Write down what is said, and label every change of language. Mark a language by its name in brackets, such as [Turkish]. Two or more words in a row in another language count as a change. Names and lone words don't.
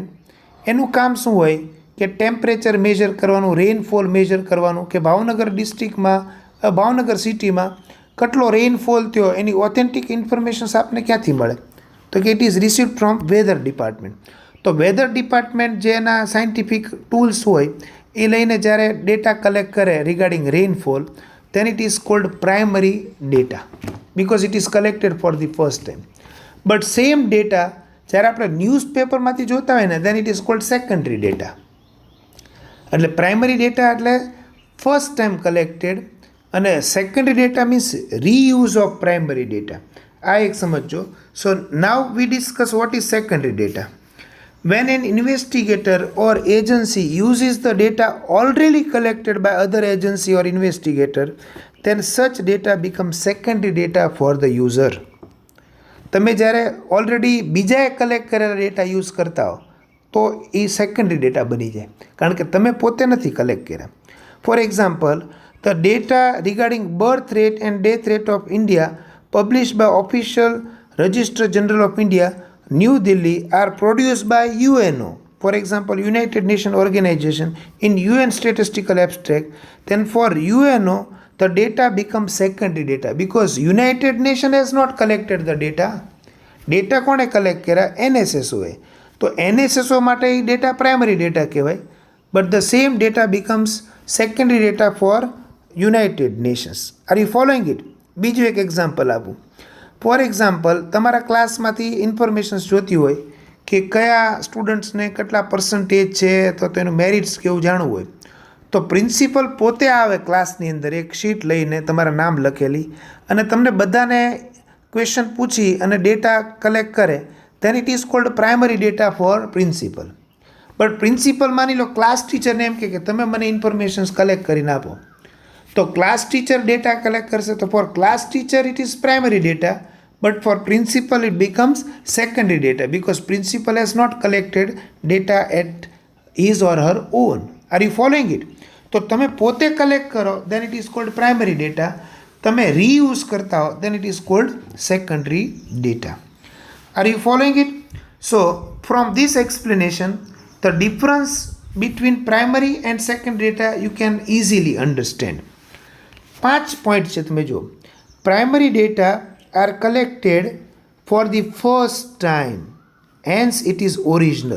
[Gujarati] એનું કામ શું હોય કે [English] temperature measure [Gujarati] કરવાનું, [English] rainfall measure [Gujarati] કરવાનું, કે ભાવનગર ડિસ્ટ્રિક્ટમાં, ભાવનગર સિટીમાં કેટલો રેઇનફોલ થયો, એની [English] authentic informations [Gujarati] આપને ક્યાંથી મળે? તો કે [English] it is received from weather department. [Gujarati] તો [English] weather department [Gujarati] જે એના [English] scientific tools [Gujarati] હોય એ લઈને જ્યારે [English] data collect [Gujarati] કરે [English] regarding rainfall, then it is called primary data because it is collected for the first time. But same data [Gujarati] જ્યારે આપણે ન્યૂઝપેપરમાંથી જોતા હોય ને, [English] then it is called secondary data. એટલે primary data એટલે first time collected, અને secondary data means reuse of primary data. [Gujarati] આ એક સમજો. [English] So now we discuss what is secondary data. When an investigator or agency uses the data already collected by other agency or investigator, then such data becomes secondary data for the user. [Gujarati] તમે જ્યારે ઓલરેડી બીજાએ કલેક્ટ કરેલા [English] data use [Gujarati] કરતા હો તો એ [English] secondary data [Gujarati] બની જાય, કારણ કે તમે પોતે નથી કલેક્ટ કર્યા. [English] For example, the data regarding birth rate and death rate of India published by official Register General of India પબ્લિશ્ડ બાય ઓફિશિયલ રજિસ્ટર જનરલ ઓફ ઇન્ડિયા, New Delhi are produced by UNO, for example United Nations Organization, in UN statistical abstract, then for UNO the data becomes secondary data because United Nations has not collected the data. [Gujarati] Data કોણે કલેક્ટ કર્યા? NSSO એ. તો NSSO માટે એ [English] data primary data [Gujarati] કહેવાય, [English] but the same data becomes secondary data for United Nations. Are you following it? [Gujarati] બીજું એક એક્ઝામ્પલ આપું. [English] For example, [Gujarati] તમારા ક્લાસમાંથી ઇન્ફોર્મેશન્સ જોતી હોય કે કયા સ્ટુડન્ટ્સને કેટલા પર્સન્ટેજ છે, તો તેનું મેરિટ્સ કેવું જાણવું હોય, તો પ્રિન્સિપલ પોતે આવે ક્લાસની અંદર એક શીટ લઈને તમારા નામ લખેલી, અને તમને બધાને ક્વેશ્ચન પૂછી અને [English] data collect [Gujarati] કરે, [English] then it is called primary data for principal. But principal [Gujarati] માની લો [English] class teacherને [Gujarati] એમ કે તમે મને [English] informations collect [Gujarati] કરીને આપો, તો [English] class teacher data collect [Gujarati] કરશે, તો [English] for class teacher it is primary data, but for principal it becomes secondary data because principal has not collected data at his or her own. Are you following it? [Gujarati] તો તમે પોતે કલેક્ટ કરો [English] then it is called primary data, [Gujarati] તમે રીયુઝ કરતા હો [English] then it is called secondary data. Are you following it? So from this explanation, the difference between primary and secondary data you can easily understand. [Gujarati] 5 પોઈન્ટ છે, તમે જો. [English] Primary data are collected for the first time, hence it is original.